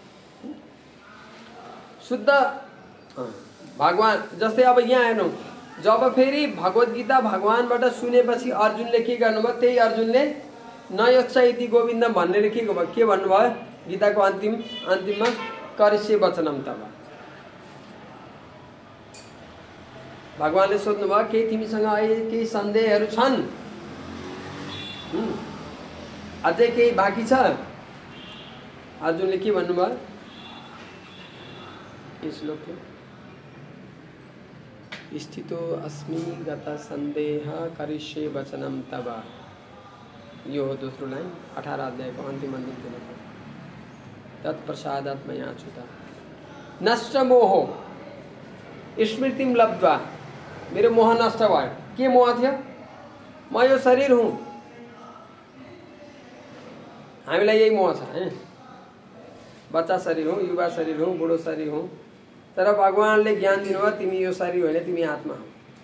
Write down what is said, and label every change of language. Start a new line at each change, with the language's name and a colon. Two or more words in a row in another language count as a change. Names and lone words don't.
Nepali: शुद्ध भगवान जस्तै अब यहाँ हेर्नु, जब फेरि भगवत गीता भगवानबाट सुनेपछि अर्जुनले के गर्नुभयो? त्यही अर्जुनले
Sanskrit: नयोच्छ इति गोविन्द
Nepali: भनेर के भन्नुभयो? गीताको अन्तिममा
Sanskrit: करिष्ये वचनम तव।
Nepali: भगवानले सोध्नुभयो, केही तिमीसँग अहिले केही सन्देहहरू छन्? अझै केही बाँकी छ? अर्जुनले के भन्नुभयो? के श्लोक थियो?
Sanskrit: स्थितो अस्मि गत सन्देह करिष्ये वचनम तव।
Nepali: यो हो दोस्रो लाइन 18 अध्यायको अन्तिम दिन।
Sanskrit: तत्प्रसादात् मया अच्युता नष्ट मोह स्मृतिम लब्ध्वा।
Nepali: मेरो मोह नष्ट भयो। के मोह थियो? म यो शरीर हुँ। हामीलाई यही मोह छ हैन? बच्चा शरीर हुँ, युवा शरीर हुँ, बुढो शरीर हुँ। तर भगवानले ज्ञान दिनुभयो, तिमी यो शरीर होइन, तिमी आत्मा हो।